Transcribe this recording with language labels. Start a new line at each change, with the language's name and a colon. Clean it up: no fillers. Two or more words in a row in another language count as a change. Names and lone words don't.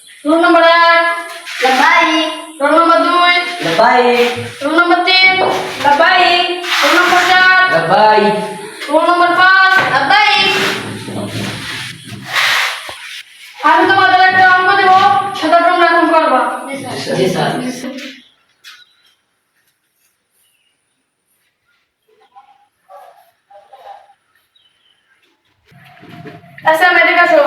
English: Roll number 1,
Malay: Baik.
English: roll number 2,
Malay: Baik.
English: roll number 3,
Malay: Baik.
English: roll number 4,
Malay: Baik.
English: roll number 5.
Malay: Baik.
Bangla: আমি তোমাদের একটা অঙ্ক দেব, সেটা তোমরা এখন করবা। জি স্যার। আচ্ছা এদিকে আসো,